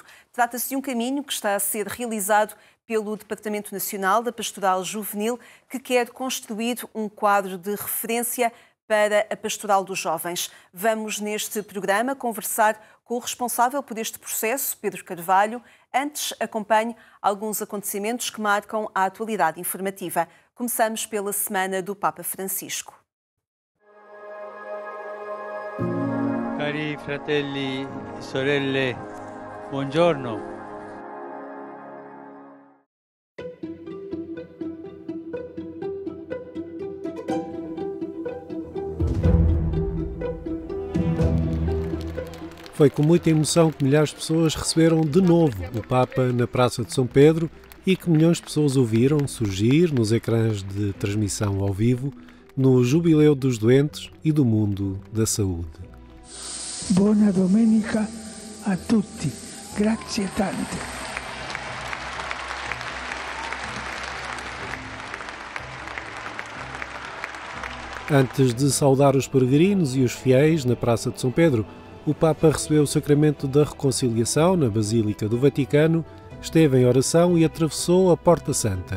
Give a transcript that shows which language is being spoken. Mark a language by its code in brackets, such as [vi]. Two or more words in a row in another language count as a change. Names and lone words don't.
[pt] Trata-se de um caminho que está a ser realizado pelo Departamento Nacional da Pastoral Juvenil, que quer construir um quadro de referência para a pastoral dos jovens. Vamos, neste programa, conversar com o responsável por este processo, Pedro Carvalho. Antes, acompanhe alguns acontecimentos que marcam a atualidade informativa. Começamos pela Semana do Papa Francisco. [it] Cari fratelli e sorelle, buongiorno. [pt] Foi com muita emoção que milhares de pessoas receberam de novo o Papa na Praça de São Pedro e que milhões de pessoas ouviram surgir nos ecrãs de transmissão ao vivo no Jubileu dos Doentes e do Mundo da Saúde. [it] Buona domenica a tutti. Grazie tante. [pt] Antes de saudar os peregrinos e os fiéis na Praça de São Pedro, o Papa recebeu o sacramento da reconciliação na Basílica do Vaticano, esteve em oração e atravessou a Porta Santa.